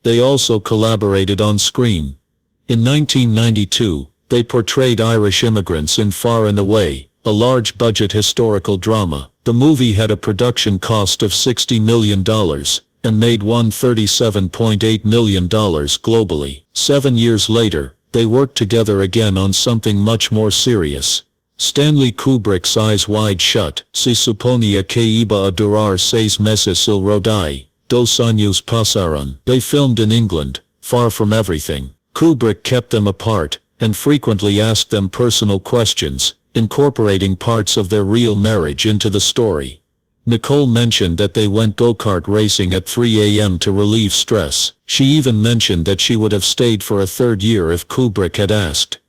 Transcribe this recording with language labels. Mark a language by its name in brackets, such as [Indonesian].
[English] They also collaborated on screen. In 1992, they portrayed Irish immigrants in Far and Away, a large-budget historical drama. The movie had a production cost of $60 million, and made $137.8 million globally. 7 years later, they worked together again on something much more serious. Stanley Kubrick's Eyes Wide Shut. [Spanish] Se suponía que iba a durar 6 meses el rodaje. 2 años pasaron. [English] They filmed in England, far from everything. Kubrick kept them apart, and frequently asked them personal questions, incorporating parts of their real marriage into the story. Nicole mentioned that they went go-kart racing at 3 a.m. to relieve stress. She even mentioned that she would have stayed for a third year if Kubrick had asked.